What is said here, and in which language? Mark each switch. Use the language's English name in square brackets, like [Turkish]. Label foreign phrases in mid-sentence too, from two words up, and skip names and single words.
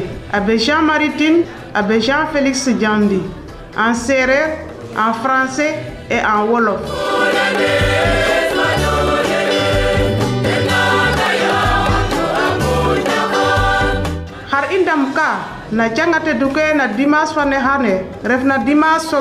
[French] Abbé Jean-Marie Tine, abbé Jean-Félix Diandi. En sérère, en français et en wolof. [Serer] Har indam ka na jangate duke na dimas fane hane ref na dimas so